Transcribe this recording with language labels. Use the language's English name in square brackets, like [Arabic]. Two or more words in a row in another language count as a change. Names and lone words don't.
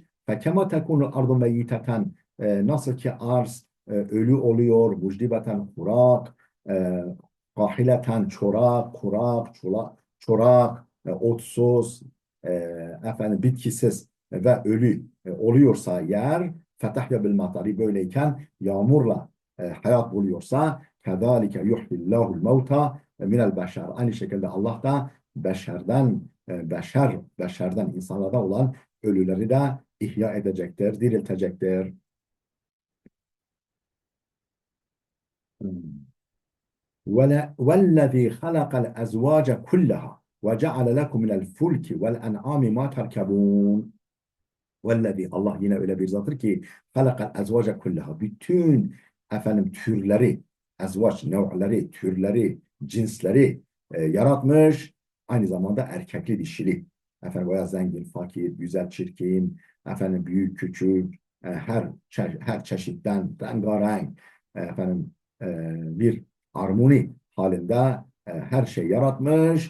[Arabic] فكما تكون الأرض ميتة, [Turkish] nasıl ki arz ölü oluyor, mucdibeten kurak, kahileten çorak, çorak, otsuz, efendim bitkisiz ve ölü oluyorsa yer, [Arabic] فتحيا بالمطر, [Turkish] böyleyken yağmurla hayat buluyorsa, [Arabic] كذلك يحيي الله الموتى من البشر. [Turkish] Aynı şekilde Allah da beşerden, insanlardan olan ölüleri de ihya edecektir, diriltecektir. [Arabic] وَالَّذ۪ي خَلَقَ الْاَزْوَاجَ كُلَّهَا وَجَعَلَ لَكُمْ مِنَ الْفُلْكِ وَالْاَنْعَامِ مَا تَرْكَبُونَ. [Turkish] Vellezî, Allah yine öyle bir zattır ki [Arabic] خلق الأزواج كلها, [Turkish] bütün efendim türleri, ezvaç nev'leri, türleri, cinsleri yaratmış. Aynı zamanda erkekli dişili. Efendim, veya zengin, fakir, güzel, çirkin, efendim büyük, küçük, her çeşitten rengarenk, efendim bir armoni halinde her şey yaratmış.